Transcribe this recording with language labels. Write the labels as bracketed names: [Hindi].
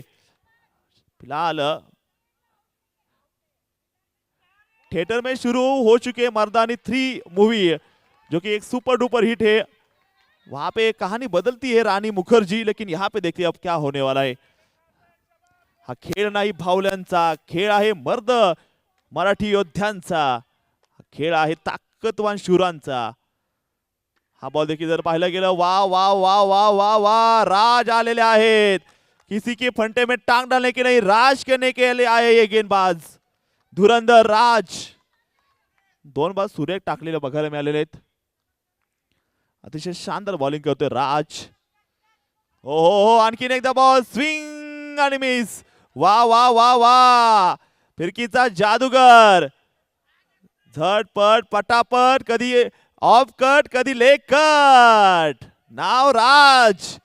[Hindi] फिलहाल थिएटर में शुरू हो चुके मर्दानी 3 मूवी, जो कि एक सुपर डुपर हिट है। वहां पे कहानी बदलती है रानी मुखर्जी, लेकिन यहाँ पे देखिए अब क्या होने वाला है। [Marathi] हा खेळ नाही भावल्यांचा, खेळ आहे मर्द मराठी योद्ध्यांचा, हा खेळ आहे ताकदवान शूरांचा। हा बॉल देखील जर पाहिलं गेलं, वा वा वा वा वा वा, राज आलेले आहेत। [Hindi] किसी के फंटे में टांग डालने के नहीं, राज करने के लिए आए ये गेंदबाज धुरंधर राज। [Marathi] 2 बाद सुरेख टाकलेले बघायला मिळालेले आहेत। अतिशय शानदार बॉलिंग करतोय राज। हो, आणखीन एकदा बॉल स्विंग आणि मिस। वा वा वा वा, फिरकीचा जादूगर, झटपट पटापट, कधी ऑफ कट कधी लेग कट, नाव राज।